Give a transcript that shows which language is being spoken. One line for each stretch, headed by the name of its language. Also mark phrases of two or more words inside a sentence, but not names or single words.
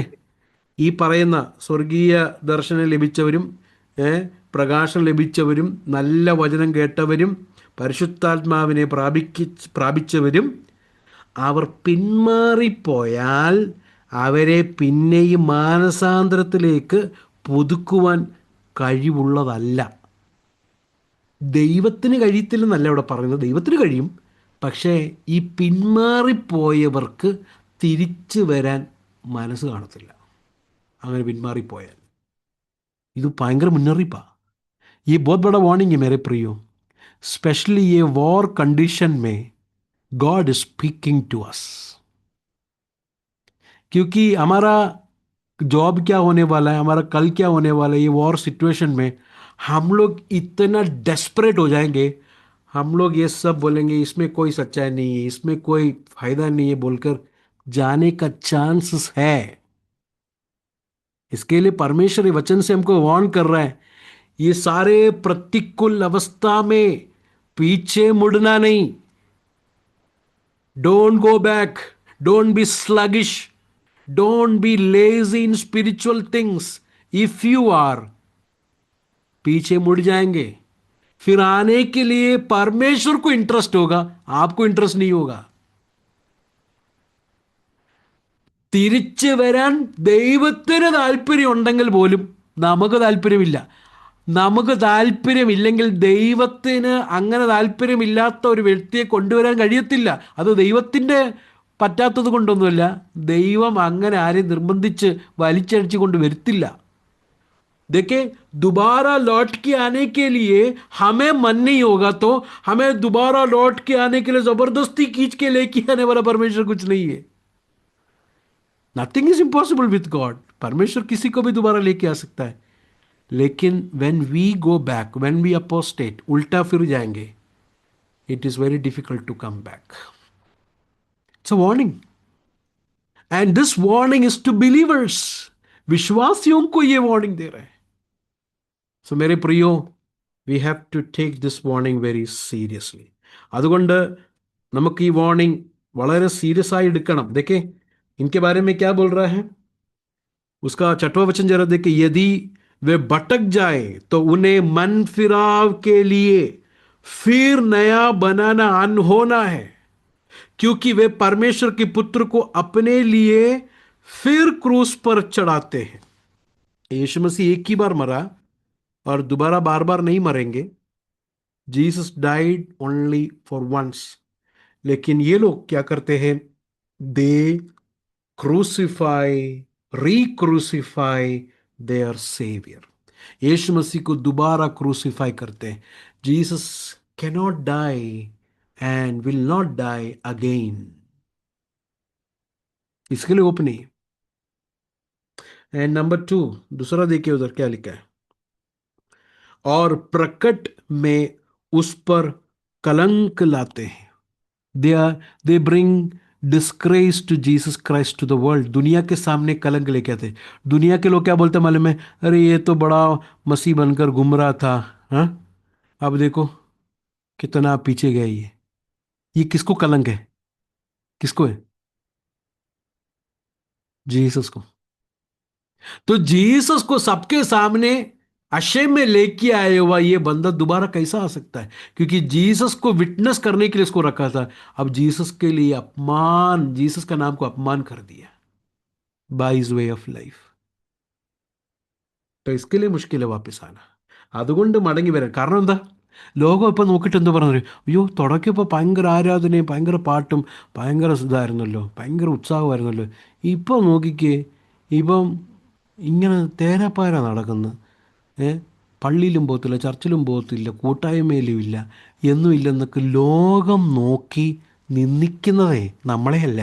Malayalam: ഈ പറയുന്ന സ്വർഗീയ ദർശനം ലഭിച്ചവരും, ഏ, പ്രകാശം ലഭിച്ചവരും, നല്ല വചനം കേട്ടവരും, പരിശുദ്ധാത്മാവിനെ പ്രാപിച്ചവരും, അവർ പിന്മാറിപ്പോയാൽ അവരെ പിന്നെയും മാനസാന്തരത്തിലേക്ക് പുതുക്കുവാൻ കഴിവുള്ളതല്ല. ദൈവത്തിന് കഴിയത്തില്ലെന്നല്ല ഇവിടെ പറയുന്നത്, ദൈവത്തിന് കഴിയും. പക്ഷേ ഈ പിന്മാറിപ്പോയവർക്ക് തിരിച്ചു വരാൻ മനസ്സ് കാണത്തില്ല. അങ്ങനെ പിന്മാറിപ്പോയാൽ ഇത് ഭയങ്കര മുന്നറിയിപ്പാ.
Hindi: ये बहुत बड़ा वार्निंग है मेरे प्रियो. स्पेशली ये
English: war condition
Hindi: में
English: God is speaking to us.
Hindi: क्योंकि हमारा जॉब क्या होने वाला है, हमारा कल क्या होने वाला है, ये
English: war situation
Hindi: में हम लोग इतना डेस्परेट हो जाएंगे. हम लोग ये सब बोलेंगे इसमें कोई सच्चाई नहीं है, इसमें कोई फायदा नहीं है बोलकर जाने का चांसेस है. इसके लिए परमेश्वर ये वचन से हमको वार्न कर रहा है. ये सारे प्रतिकूल अवस्था में पीछे मुड़ना नहीं.
English: Don't go back. Don't be sluggish. Don't be lazy in spiritual things. If you are,
Hindi: पीछे मुड़ जाएंगे. फिर आने के लिए परमेश्वर को इंटरेस्ट होगा, आपको इंटरेस्ट नहीं होगा.
Malayalam: തിരിച്ചു വരാൻ ദൈവത്തിന് താല്പര്യം ഉണ്ടെങ്കിൽ പോലും നമുക്ക് താല്പര്യമില്ല. നമുക്ക് താല്പര്യമില്ലെങ്കിൽ ദൈവത്തിന് അങ്ങനെ താല്പര്യമില്ലാത്ത ഒരു വ്യക്തിയെ കൊണ്ടുവരാൻ കഴിയത്തില്ല. അത് ദൈവത്തിൻ്റെ പറ്റാത്തത് കൊണ്ടൊന്നുമല്ല, ദൈവം അങ്ങനെ ആരെയും നിർബന്ധിച്ച് വലിച്ചഴിച്ചു കൊണ്ട് വരുത്തില്ല.
Hindi: देखिए, दोबारा लौट के आने के लिए हमें मन नहीं होगा तो हमें दोबारा लौट के आने के लिए जबरदस्ती खींच के लेके आने वाला परमेश्वर कुछ नहीं है.
English: Nothing is impossible with God.
Hindi: परमेश्वर किसी को भी दोबारा लेके आ सकता है. लेकिन
English: when we go back, when we apostate,
Hindi: उल्टा फिर जाएंगे,
English: it is very difficult to come back. It's a warning, and this warning is to believers.
Hindi: विश्वासियों को ये वार्निंग दे रहे हैं. सो मेरे प्रियो,
English: We have to take this warning very seriously.
Malayalam: അതുകൊണ്ട് നമുക്ക് ഈ വാർണിംഗ് വളരെ സീരിയസ് ആയി എടുക്കണം.
Hindi: देखिए इनके बारे में क्या बोल रहा है, उसका छठवां वचन जरा देखिए. यदि वे भटक जाए तो उन्हें मन फिराव के लिए फिर नया बनाना अनहोना है, क्योंकि वे परमेश्वर के पुत्र को अपने लिए फिर क्रूस पर चढ़ाते हैं. यीशु मसीह एक ही बार मरा और दोबारा बार बार नहीं मरेंगे.
English: Jesus died only for once.
Hindi: लेकिन ये लोग क्या करते हैं,
English: they crucify, recrucify their saviour.
Hindi: यीशु मसीह को दोबारा क्रूसिफाई करते हैं.
English: Jesus cannot die and will not die again.
Hindi: इसके लिए ओपन नहीं.
English: and number
Hindi: 2, दूसरा देखिए उधर क्या लिखा है. और प्रकट में उस पर कलंक लाते हैं.
English: They are they bring disgrace to Jesus Christ to the world.
Hindi: दुनिया के सामने कलंक लेके आते. दुनिया के लोग क्या बोलते हैं मालूम है, अरे ये तो बड़ा मसीह बनकर घूम रहा था, हाँ, अब देखो कितना पीछे गया ये. किसको कलंक है? किसको है? जीसस को। तो जीसस को सबके सामने अशेम में लेके आए हुआ ये बंदा दोबारा कैसा आ सकता है? क्योंकि जीसस को विटनेस करने के लिए इसको रखा था। अब जीसस के लिए अपमान, जीसस का नाम को अपमान कर दिया
English: by his way of life.
Hindi: तो इसके लिए मुश्किल है वापस आना।
Malayalam: അതുകൊണ്ട് മടങ്ങി വരാൻ കാരണം എന്താ? ലോകം ഇപ്പം നോക്കിയിട്ട് എന്താ പറഞ്ഞു? അയ്യോ, തുടക്കിയപ്പോൾ ഭയങ്കര ആരാധനയും ഭയങ്കര പാട്ടും ഭയങ്കര ഇതായിരുന്നല്ലോ, ഭയങ്കര ഉത്സാഹമായിരുന്നല്ലോ. ഇപ്പം നോക്കിക്കേ, ഇപ്പം ഇങ്ങനെ തേരാപ്പാര നടക്കുന്നു. ഏ പള്ളിയിലും പോകത്തില്ല, ചർച്ചിലും പോകത്തില്ല, കൂട്ടായ്മയിലും ഇല്ല, എന്നും ഇല്ലെന്നൊക്കെ ലോകം നോക്കി നിന്ദിക്കുന്നതേ നമ്മളെയല്ല.